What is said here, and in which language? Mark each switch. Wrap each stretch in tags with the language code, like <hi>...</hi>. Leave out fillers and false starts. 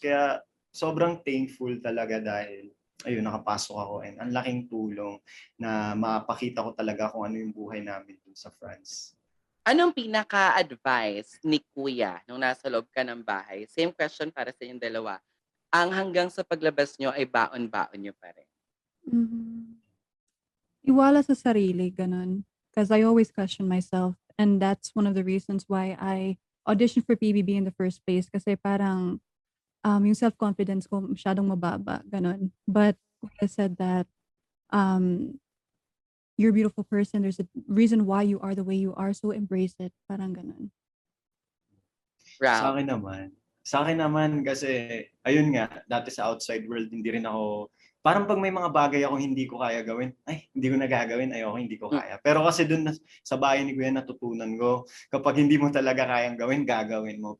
<tl>Kaya sobrang thankful talaga dahil ayun, nakapasok ako and ang laking tulong na mapakita ko talaga kung ano yung buhay namin dun sa France. Anong pinaka-advice ni kuya nung nasa loob ka ng bahay? Same question para sa inyong dalawa. Ang hanggang sa paglabas nyo ay baon-baon nyo pa rin. Mhm. Iwala sa sarili, ganun.</tl> <en>Because I always question myself. And that's one of the reasons why I auditioned for PBB in the first place.</en> <tl>Kasi parang yung self-confidence ko masyadong mababa, ganun.</tl> <en>But I said that um, you're a beautiful person. There's a reason why you are the way you are. So embrace it.</en> <tl>Parang ganun. Ralph? Sa akin naman kasi, ayun nga, dati sa</tl> <en>outside world,</en> <tl>hindi rin ako, parang pag may mga bagay ako hindi ko kaya gawin, ay, hindi ko nagagawin, ayoko, hindi ko kaya. Pero kasi dun sa bahay ni Kuya natutunan ko, kapag hindi mo talaga kayang gawin, gagawin mo.</tl>